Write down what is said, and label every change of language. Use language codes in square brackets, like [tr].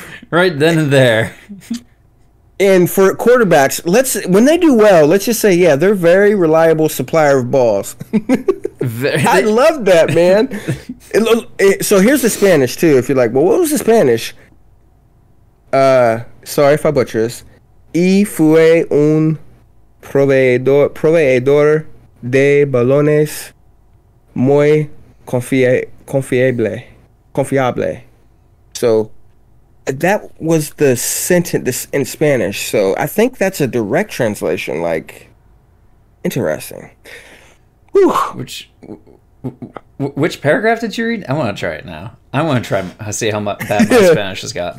[en] Right then and there. And for quarterbacks, when they do well, let's just say, yeah, they're very reliable supplier of balls. I love that, man. So here's the Spanish, too. If you're like, well, what was the Spanish? Sorry if I butcher this. [es] Y fue un proveedor de balones muy confiable. [en] So that was the sentence in Spanish. So I think that's a direct translation. Like, interesting. Whew. Which paragraph did you read? I want to try it now. I want to try see how bad my Spanish has got.